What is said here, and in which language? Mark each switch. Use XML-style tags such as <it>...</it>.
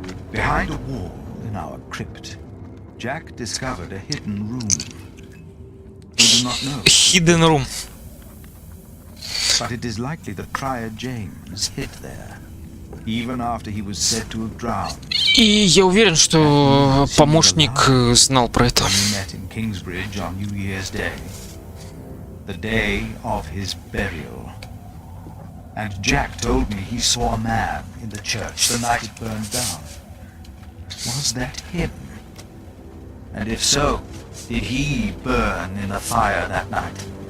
<en>Behind a wall in our crypt, Jack discovered a hidden room. We do not know. Hidden room. But it is likely that Prior James hid there, even after he was said to have drowned.</en> <ru>И я уверен, что помощник знал про это.</ru> <en>We met in Kingsbridge on New Year's Day, the day of his burial. And Jack told me he saw a man in the church the night it burned down. Was that him? And if so, did he burn in the fire that night?</en>